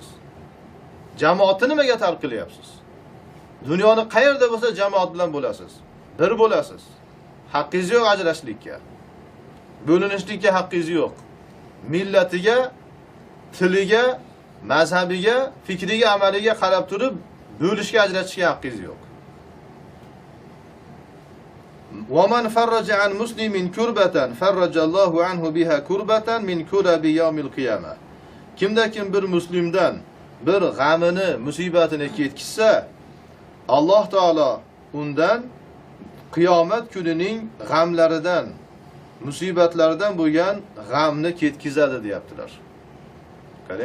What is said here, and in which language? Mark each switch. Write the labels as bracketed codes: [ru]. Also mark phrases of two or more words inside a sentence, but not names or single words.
[uz] Jamoatni nimaga tark qilyapsiz? Dunyoni qayerda bo'lsa jamoat bilan bo'lasiz. Bir bo'lasiz. Haqqingiz yo'q ajrashlikka. Bo'linishlikka haqqingiz yo'q. Millatiga, tiliga, mazhabiga, fikriga, amaliga qarab turib bo'lishga, ajratishga haqqingiz yo'q. [ar] وَمَنْ فَرَّجَ عَنْ مُسْلِمٍ كُرْبَةً فَرَّجَ اللَّهُ عَنْهُ بِهَا كُرْبَةً مِنْ كُرَبِ يَوْمِ الْقِيَامَةِ. [uz] Kimda kim bir muslimdan bir g'amini, musibatini ketkizsa, Alloh taolo undan qiyomat kunining g'amlaridan, musibatlaridan bo'lgan g'amni ketkizadi deyaptilar. Qarang.